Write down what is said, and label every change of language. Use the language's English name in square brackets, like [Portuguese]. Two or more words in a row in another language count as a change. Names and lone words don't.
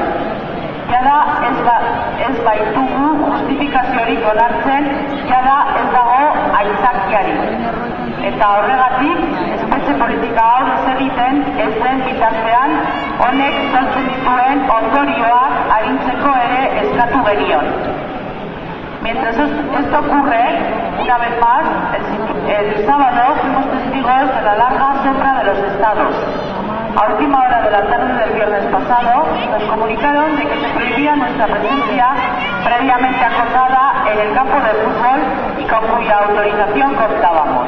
[Basque] Jada ez baitugu justifikaziorik onartzen, jada ez dago aitzakiarik. Eta horregatik, espetxe politika hau egiten ez den bitartean, honek sortzen dituen ondorioak arintzeko ere eskatu genion. [Spanish] Mientras esto ocurre, una vez más, el sábado fuimos testigos de la larga sombra de los estados. A última hora de la tarde del viernes pasado, nos comunicaron de que se prohibía nuestra presencia previamente acordada en el campo de fútbol y con cuya autorización contábamos.